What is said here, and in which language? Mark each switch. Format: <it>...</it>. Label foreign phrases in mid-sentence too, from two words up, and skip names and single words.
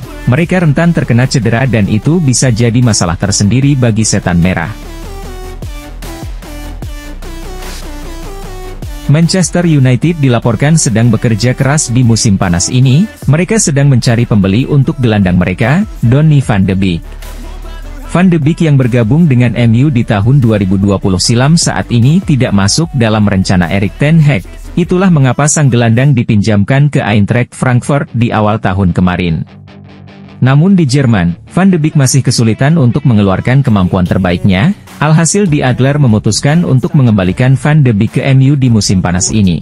<id>Mereka rentan terkena cedera dan itu bisa jadi masalah tersendiri bagi Setan Merah. Manchester United dilaporkan sedang bekerja keras di musim panas ini, mereka sedang mencari pembeli untuk gelandang mereka, Donny van de Beek. Van de Beek yang bergabung dengan MU di tahun 2020 silam saat ini tidak masuk dalam rencana Erik ten Hag, itulah mengapa sang gelandang dipinjamkan ke Eintracht Frankfurt di awal tahun kemarin. Namun di Jerman, Van de Beek masih kesulitan untuk mengeluarkan kemampuan terbaiknya, alhasil Die Adler memutuskan untuk mengembalikan Van de Beek ke MU di musim panas ini.</id>